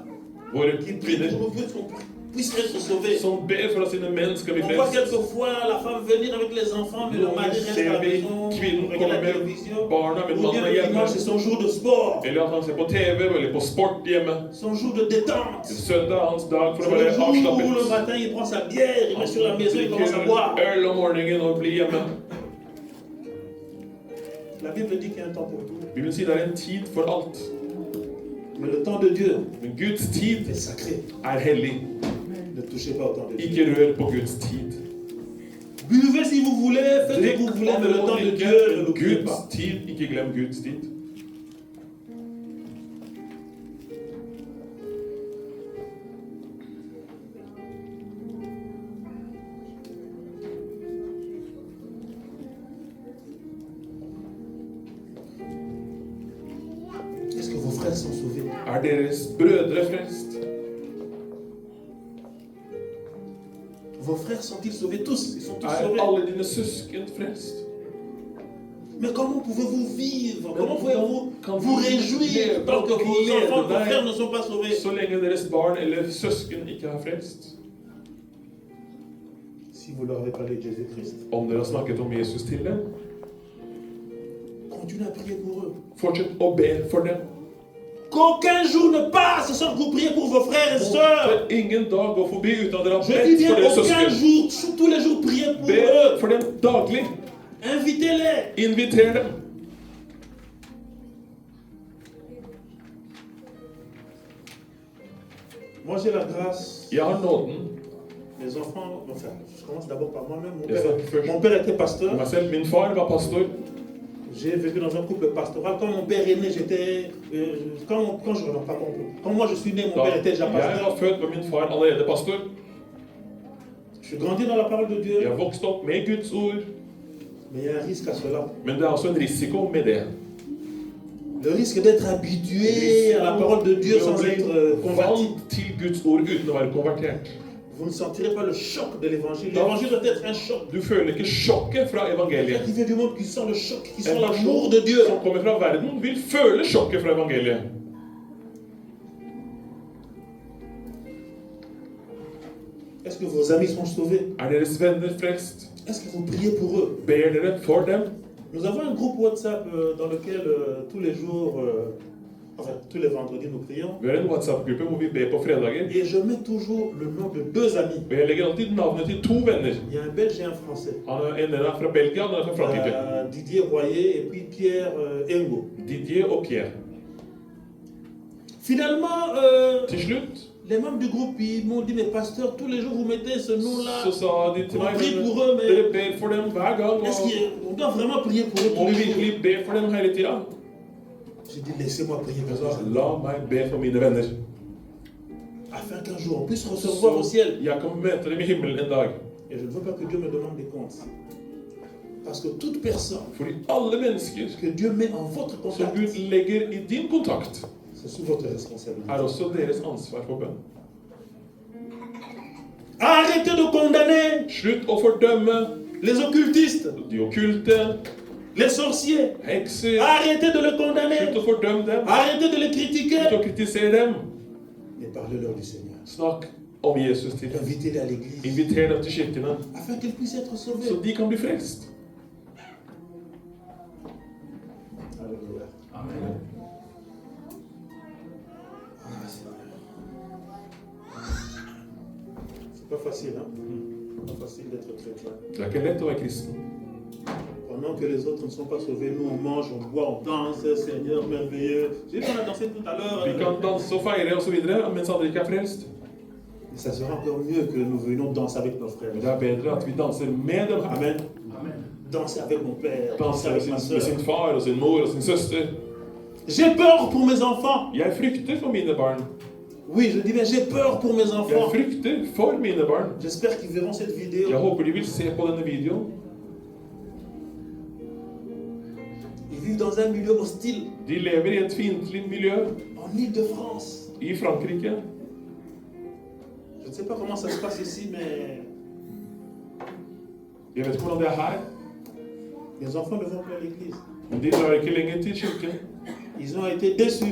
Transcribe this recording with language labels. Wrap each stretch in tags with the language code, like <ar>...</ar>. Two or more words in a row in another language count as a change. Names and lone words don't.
<no>Våre</no> <fr>qui prient</fr> <no>kvinner</no> <fr>pour que nous puissent être sauvés.</fr> <no>som ber for at sine menn skal bli</no> <fr>On voit</fr> <no>frelst.</no> <fr>quelquefois la femme venir avec les enfants, mais le mari reste à la</fr> <no>Ser vi</no> <fr>maison,</fr> <no>kvinnen</no> <fr>regarde la</fr> <no>komme</no> <fr>télévision.</fr> <no>med barna, men</no> <fr>Ou</fr> <no>mannen</no> <fr>bien</fr> <no>er</no> <fr>le</fr> <no>hjemme.</no> <fr>dimanche, c'est son jour de sport,</fr> <no>Eller at han ser på TV eller på sport hjemme.</no> <fr>son jour de détente.</fr> <no>Søndag er hans dag for å</no> <fr>C'est le</fr> <no>være</no> <fr>jour où le</fr> <no>avslappet.</no> <fr>matin il prend sa bière, il met sur la maison, il commence à</fr> <no>Drikker</no> <fr>boire.</fr> <no>øl om morgenen og blir hjemme.</no> <fr>La Bible dit qu'il y a un temps pour tout.</fr> <no>Bibelen sier det er en tid for alt.</no> <fr>Mais le temps de Dieu</fr> <no>Men Guds tid</no> <fr>est sacré.</fr> <no>er hellig.</no> <fr>Ne touchez pas au temps de Dieu.</fr> <no>Ikke rør på Guds tid.</no> <fr>Buvez si vous voulez, faites ce que vous voulez, mais le temps de Dieu, ne l'oubliez</fr> <no>Guds</no> <fr>pas.</fr> <no>tid, ikke glem Guds tid.</no> <fr>Est-ce que vos frères sont sauvés?</fr> <no>Er deres brødre frelst?</no> <fr>Vos frères sont-ils sauvés tous? Ils sont tous</fr> <no>Er</no> <fr>sauvés.</fr> <no>alle dine søsken frelst?</no> <fr>Mais comment pouvez-vous vivre? Comment Mais pouvez-vous quand vous vous réjouir vivez, tant que quand vos vous enfants, vivez, vos frères ne sont pas sauvés?</fr> <no>Så lenge deres barn eller søsken ikke er frelst.</no> <fr>Si vous leur avez parlé de Jésus-Christ,</fr> <no>Om dere har snakket om Jesus til dem,</no> <fr>continuez à prier pour eux.</fr> <no>fortsett å be for dem.</no> <fr>Qu'aucun jour ne passe sans que vous priez pour vos frères et sœurs.</fr> <no>Måtte ingen dag gå forbi uten at dere har</no> <fr>Je dis</fr> <no>bedt</no> <fr>bien</fr> <no>for deres</no> <fr>aucun</fr> <no>søsken.</no> <fr>jour, tous les jours, priez pour</fr> <no>Be</no> <fr>eux.</fr> <no>for dem daglig.</no> <fr>Invitez-les.</fr> <no>Inviter dem.</no> <fr>Moi, j'ai la grâce.</fr> <no>Jeg har nåden.</no> <fr>Les enfants, enfin, je commence d'abord par moi-même.</fr> <en>Yes, sir.</en> <fr>Mon père était pasteur.</fr> <no>Meg selv, min far var pastor.</no> <fr>J'ai vécu dans un couple pastoral. Quand mon père est né, j'étais. Quand moi je suis né, mon</fr> <no>Da</no> <fr>père était déjà</fr> <no>jeg</no> <fr>pasteur.</fr> <no>var født, var min far allerede pastor.</no> <fr>Je suis grandi dans la parole de Dieu.</fr> <no>Jeg vokste opp med Guds ord.</no> <fr>Mais il y a un risque à cela.</fr> <no>Men det er også en risiko med det.</no> <fr>Le risque d'être habitué à la parole de Dieu sans être converti.</fr> <no>Vant til Guds ord uten å være konvertert.</no> <fr>Vous ne sentirez pas le choc de l'évangile. L'évangile doit être un choc.</fr> <no>Du føler ikke sjokket fra</no> <fr>Quelqu'un</fr> <no>evangeliet.</no> <fr>qui vient du monde qui sent le choc, qui sent</fr> <no>En</no> <fr>l'amour de Dieu.</fr> <no>person som kommer fra verden, vil føle sjokket fra evangeliet.</no> <fr>Est-ce que vos amis sont sauvés?</fr> <no>Er deres venner frelst?</no> <fr>Est-ce que vous priez pour eux?</fr> <no>Ber dere for dem?</no> <fr>Nous avons un groupe WhatsApp dans lequel tous les jours, enfin tous les vendredis, nous prions.</fr> <no>Vi har en WhatsApp-gruppe hvor vi ber på fredager.</no> <fr>Et je mets toujours le nom de deux amis.</fr> <no>Og jeg legger alltid navnet til to venner.</no> <fr>Il y a un Belge et un Français.</fr> <no>En er fra Belgia, og den er fra Frankrike.</no> <fr>Didier Royer et puis Pierre Engo.</fr> <no>Didier og Pierre.</no> <fr>Finalement,</fr> <no>Til slutt</no> <fr>les membres du groupe ils m'ont dit, mais pasteur, tous les jours vous mettez ce nom-là.</fr> <no>så sa de til</no> <fr>On</fr> <no>meg</no> <fr>prie</fr> <no>men</no> <fr>pour eux, mais</fr> <no>dere ber for dem hver gang.</no> <fr>est-ce qu'on doit vraiment prier pour eux</fr> <no>Og må</no> <fr>tous</fr> <no>vi</no> <fr>les jours?</fr> <no>virkelig be for dem hele tida?</no> <fr>J'ai dit, laissez-moi prier</fr> <no>Jeg</no> <fr>pour</fr> <no>sa</no> <fr>eux.</fr> <no>la meg be for mine venner.</no> <fr>Afin qu'un jour on puisse recevoir au ciel.</fr> <no>Jeg kan møte dem i himmelen en dag.</no> <fr>Et je ne veux pas que Dieu me demande des comptes. Parce que toute personne</fr> <no>Fordi alle mennesker</no> <fr>que Dieu met en votre</fr> <no>som</no> <fr>contact,</fr> <no>Gud legger i din kontakt,</no> <fr>c'est sous votre responsabilité.</fr> <no>er også deres ansvar for bønn.</no> <fr>Arrêtez de condamner</fr> <no>Slutt å fordømme</no> <fr>les occultistes,</fr> <no>de okkulte,</no> <fr>les sorciers.</fr> <no>hekser.</no> <fr>Arrêtez de les condamner.</fr> <no>Slutt å fordømme dem.</no> <fr>Arrêtez de les</fr> <no>Slutt</no> <fr>critiquer.</fr> <no>å kritisere dem.</no> <fr>Et parlez-leur du Seigneur.</fr> <no>Snakk om Jesus til dem.</no> <fr>Invitez-les à l'église.</fr> <no>Inviter dem til kirkene,</no> <fr>Afin qu'ils puissent être</fr> <no>så</no> <fr>sauvés.</fr> <no>de kan bli frelst.</no> <fr>Alléluia. Amen. C'est pas facile, hein? Pas facile d'être chrétien.</fr> <no>Det er ikke lett å være kristen.</no> <fr>Pendant que les autres ne sont pas sauvés, nous on mange, on boit, on danse, Seigneur merveilleux. J'ai vu qu'on a dansé tout à l'heure.</fr> <no>Vi kan danse og feire og så videre, mens andre ikke er frelst.</no> <fr>Mais ça sera encore mieux que nous venions danser avec nos frères.</fr> <no>Men det er bedre at vi danser med dem.</no> <fr>Amen. Danser avec mon père, danser</fr> <no>Danser</no> <fr>avec</fr> <no>med</no> <fr>ma</fr> <no>sin,</no> <fr>soeur.</fr> <no>med sin far og sin mor og sin søster.</no> <fr>J'ai peur pour mes enfants.</fr> <no>Jeg frykter for mine barn.</no> <fr>Oui, je dis bien, j'ai peur pour mes</fr> <no>Jeg</no> <fr>enfants.</fr> <no>frykter for mine barn.</no> <fr>J'espère qu'ils verront cette vidéo.</fr> <no>Jeg håper de vil se på denne videoen.</no> <fr>Ils vivent dans un milieu hostile</fr> <no>De lever i et fiendtlig miljø</no> <fr>en Île-de-France.</fr> <no>i Frankrike.</no> <fr>Je ne sais pas comment ça se passe ici, mais</fr> <no>Jeg vet ikke hvordan det er her,</no> <fr>les enfants ne vont plus à l'église.</fr> <no>men de drar ikke lenger til kirken.</no> <fr>Ils ont été déçus</fr>